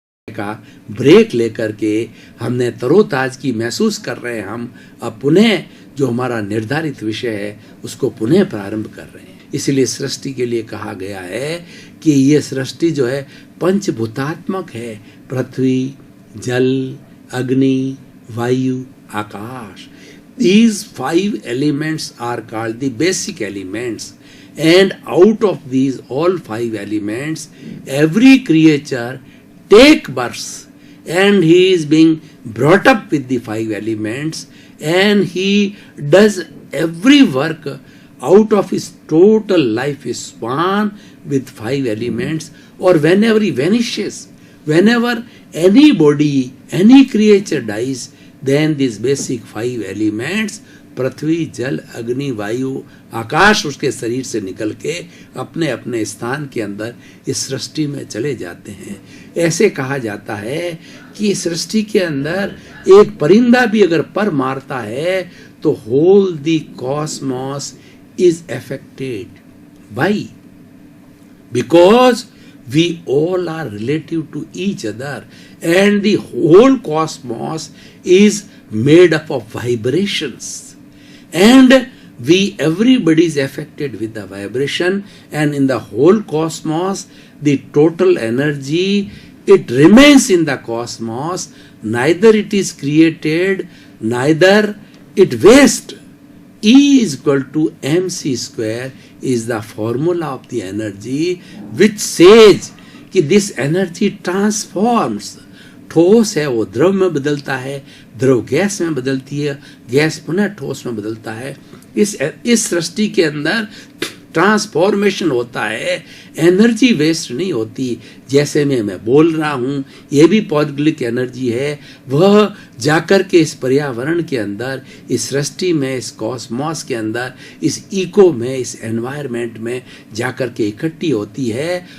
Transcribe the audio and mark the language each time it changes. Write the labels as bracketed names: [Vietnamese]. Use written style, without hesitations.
[Hindi] का ब्रेक लेकर के हमने तरोताजगी महसूस कर रहे हैं। हम अब पुनः जो हमारा निर्धारित विषय है उसको पुनः प्रारंभ कर रहे हैं। इसलिए सृष्टि के लिए कहा गया है कि ये सृष्टि जो है पंचभूतात्मक है। पृथ्वी, जल, अग्नि, वायु, आकाश, [English] these 5 elements are called the basic elements, and out of these all 5 elements every creature take birth, and he is being brought up with the 5 elements, and he does every work out of his total life span with 5 elements. Or whenever he vanishes, whenever anybody, any creature dies, then these basic 5 elements, [Hindi] पृथ्वी, जल, अग्नि, वायु, आकाश, उसके शरीर से निकल के अपने अपने स्थान के अंदर इस सृष्टि में चले जाते हैं। ऐसे कहा जाता है कि सृष्टि के अंदर एक परिंदा भी अगर पर मारता है तो [English] Whole the cosmos is affected. Why? Because we all are relative to each other, and the whole cosmos is made up of vibrations, and everybody is affected with the vibration, and in the whole cosmos the total energy, it remains in the cosmos, neither it is created, neither it wastes. E is equal to mc square is the formula of the energy, which says कि this energy transforms. [Hindi] ठोस है वो द्रव में बदलता है, द्रव gas में बदलती है, गैस पुनः ठोस में बदलता है। इस सृष्टि के अंदर ट्रांसफॉर्मेशन होता है, एनर्जी वेस्ट नहीं होती। जैसे मैं बोल रहा हूँ, ये भी पौद्गलिक एनर्जी है, वह जाकर के इस पर्यावरण के अंदर, इस सृष्टि में, इस कॉस्मॉस के अंदर, इस इको में, इस एनवायरनमेंट में जाकर के इकट्ठी होती है।